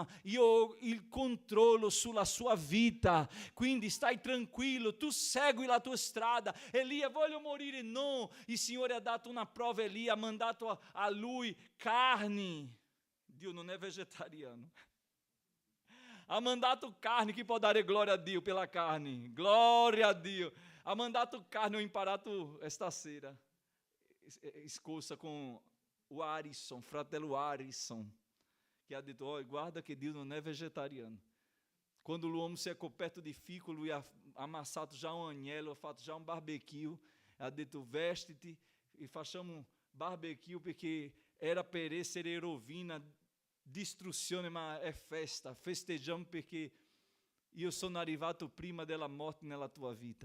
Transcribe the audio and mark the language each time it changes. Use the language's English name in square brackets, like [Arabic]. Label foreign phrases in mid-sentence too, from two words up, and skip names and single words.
[Italian] Io ho il controllo sulla sua vita, quindi stai tranquillo, tu segui la tua strada. Elia, voglio morire? No, il Signore ha dato una prova. Elia ha mandato a lui carne. Dio non è vegetariano. Ha mandato carne. Chi può dare gloria a Dio pela carne? Glória a Dio. Ha mandato carne. Ho imparato stasera, scorsa, [Portuguese] com o [Italian] Arisson, fratello Arisson, che ha detto: oh, guarda che Dio non è vegetariano. Quando l'uomo si è coperto di fico, lui ha amassato già un agnello, ha fatto già un barbecue, ha detto: vestiti e facciamo barbecue, perché era per essere rovina, distruzione, ma è festa, festeggiamo perché io sono arrivato prima della morte nella tua vita.